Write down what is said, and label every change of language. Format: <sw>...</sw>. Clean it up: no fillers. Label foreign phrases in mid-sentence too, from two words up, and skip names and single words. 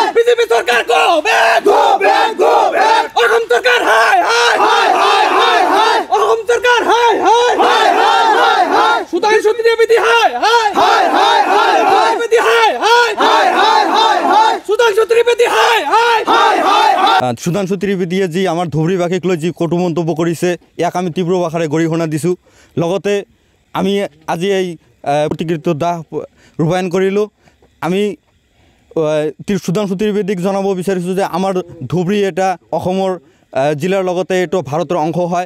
<as>বিজেপি সরকার</as> <en>go back! go back! go back!</en> <as>অসম সরকার হাই হাই! হাই হাই হাই হাই! অসম সরকার হাই হাই! হাই হাই হাই হাই! সুধাংশু ত্রিবেদী হাই হাই! হাই হাই হাই হাই! ত্রিবেদী হাই হাই! হাই হাই হাই হাই! সুধাংশু ত্রিবেদী হাই হাই! হাই হাই হাই! সুধাংশু ত্ৰিবেদীয়ে যি আমাৰ ধুবুৰীবাসীক লৈ যি কটু মন্তব্য কৰিছে ইয়াক আমি তীব্ৰ ভাষাৰে গৰিহণা দিছোঁ। লগতে আমি আজি এই প্ৰতিকৃত দাহ ৰূপায়ণ কৰিলোঁ। আমি সুধাংশু ত্ৰিবেদীক জনাব বিচাৰিছোঁ যে আমাৰ ধুবুৰী এটা অসমৰ জিলাৰ লগতে এইটো ভাৰতৰ অংশ হয়।</as>